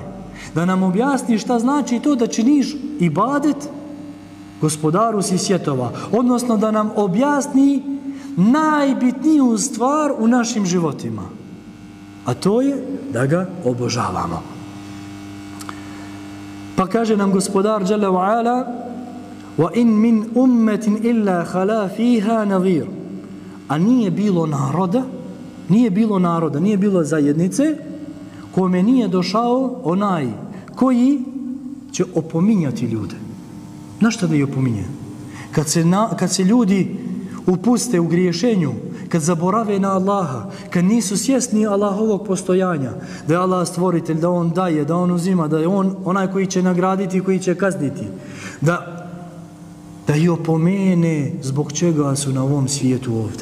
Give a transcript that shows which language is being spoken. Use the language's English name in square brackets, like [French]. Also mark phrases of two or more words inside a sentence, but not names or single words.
[Bosnian] Da nam objasni šta znači to da činiš ibadet gospodaru svih svjetova. Odnosno da nam objasni najbitniju stvar u našim životima. A to je da ga obožavamo. Pa kaže nam gospodar [Arabic] جل وعلا: "وإن من أمة إلا خلا فيها نذير." [Bosnian] A nije bilo naroda, zajednice kome nije došao onaj koji će opominjati ljude. Na šta da ih opominje? Kad se ljudi upuste u griješenju, kad zaborave na Allaha, kad nisu svjesni Allahovog postojanja, da je Allah stvoritelj, da on daje, da on uzima, da je on onaj koji će nagraditi i koji će kazniti, da ih opomene zbog čega su na ovom svijetu ovdje.